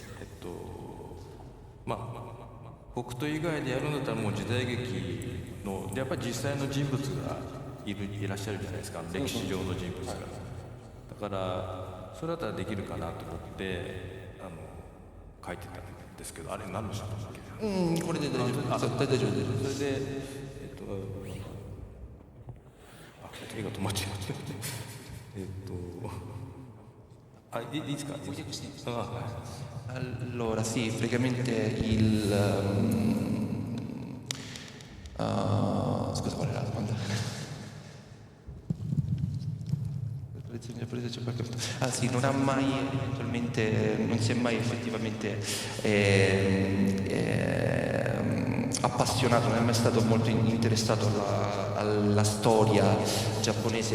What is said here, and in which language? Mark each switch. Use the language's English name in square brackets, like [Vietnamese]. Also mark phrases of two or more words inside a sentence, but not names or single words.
[Japanese] 僕と以外でやるんだったらもう時代劇のやっぱり実際の人物がいらっしゃるじゃないですか、歴史上の人物が、だからそれだったらできるかなと思って書いてたんですけど、あれ何の人だっけ？これで大丈夫。大丈夫。それで手が止まっちゃういいですか？ [Italian] Allora sì, praticamente scusa, qual è la domanda? Ah sì, non si è mai effettivamente appassionato, non è mai stato molto interessato alla storia giapponese.